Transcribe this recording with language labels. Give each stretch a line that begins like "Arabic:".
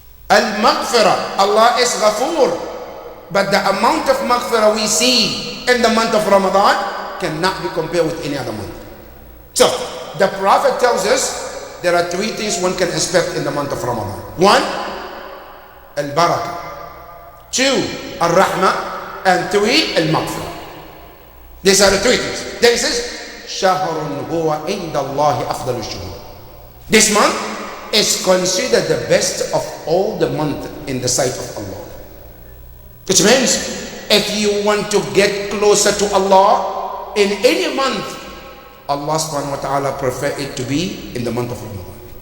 English: Al-Maghfirah, Allah is Ghafoor, but the amount of Maghfirah we see in the month of Ramadan cannot be compared with any other month. So, the Prophet tells us there are three things one can expect in the month of Ramadan. One, Al-Barakah. Two, Al-Rahmah. And three, Al-Maghfirah. These are the three things. Then he says,
Arabic: شهر هو عند الله أفضل الشهور.
English: This month is considered the best of all the month in the sight of Allah. Which means if you want to get closer to Allah in any month, Allah subhanahu wa ta'ala prefer it to be in the month of Ramadan.